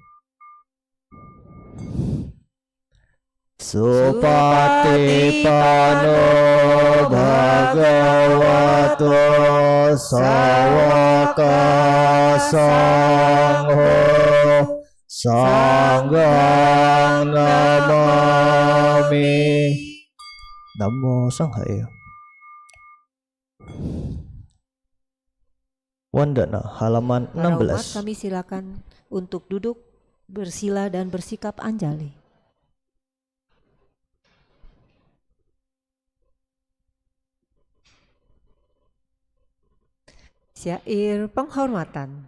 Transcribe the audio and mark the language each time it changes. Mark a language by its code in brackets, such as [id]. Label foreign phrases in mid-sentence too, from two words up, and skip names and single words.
[pi] Supatipano Bhagavato Sawaka Sangho Sanggang Namami. Namo Sanghaya. [id] Wandana halaman Para umat 16. kami silakan untuk duduk, bersila dan bersikap anjali. Syair penghormatan.